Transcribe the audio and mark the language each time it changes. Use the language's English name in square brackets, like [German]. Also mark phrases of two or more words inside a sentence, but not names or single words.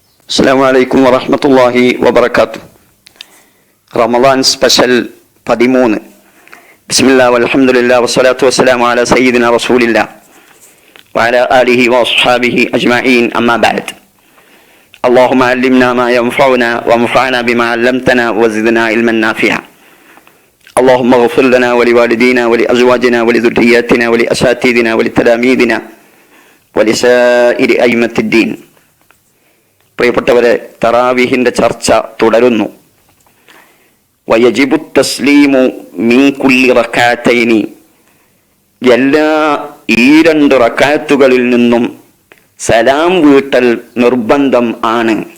[Arabic] السلام عليكم ورحمة الله وبركاته. [Malayalam] റമദാൻ സ്പെഷ്യൽ 13. [Arabic] بسم الله والحمد لله والصلاة والسلام على سيدنا رسول الله وعلى آله وأصحابه أجمعين. أما بعد. اللهم علمنا ما ينفعنا وانفعنا بما علمتنا وزدنا علما نافعا. اللهم اغفر لنا ولوالدينا ولأزواجنا ولذرياتنا ولأساتذتنا ولتلاميذنا ولسائر أئمة الدين. [Malayalam] പ്രിയപ്പെട്ടവരെ, തറാവീഹിന്റെ ചർച്ച തുടരുന്നു. [Arabic] ويجب تسليم من كل ركعتين, [Malayalam] എല്ലാ ഈ 2 റക്അത്തുകളിൽ നിന്നും സലാം വീട്ടൽ നിർബന്ധം ആണ്.